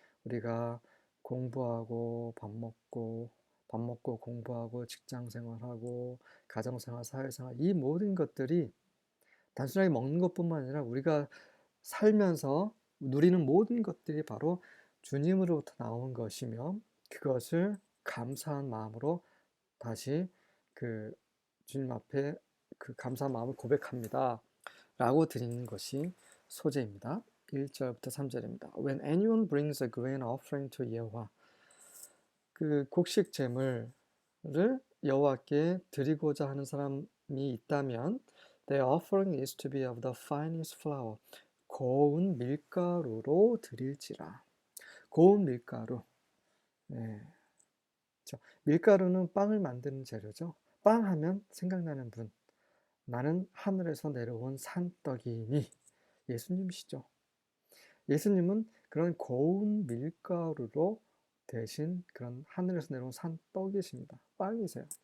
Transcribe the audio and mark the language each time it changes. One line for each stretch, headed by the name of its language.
Korean: 우리가 공부하고 밥 먹고 공부하고 직장생활하고 가정생활, 사회생활 이 모든 것들이 단순하게 먹는 것뿐만 아니라 우리가 살면서 누리는 모든 것들이 바로 주님으로부터 나온 것이며 그것을 감사한 마음으로 다시 그 주님 앞에 그 감사한 마음을 고백합니다 라고 드리는 것이 소제입니다. 1절부터 3절입니다.
English: When anyone brings a grain offering to 예호와,
Korean: 그 곡식 제물을 여호와께 드리고자 하는 사람이 있다면
English: their offering is to be of the finest flour,
Korean: 고운 밀가루로 드릴지라. 고운 밀가루. 네. 그렇죠. 밀가루는 빵을 만드는 재료죠. 빵 하면 생각나는 분. 나는 하늘에서 내려온 산떡이니 예수님이시죠. 예수님은 그런 고운 밀가루로 대신 그런 하늘에서 내려온 산떡이십니다. 빵이세요.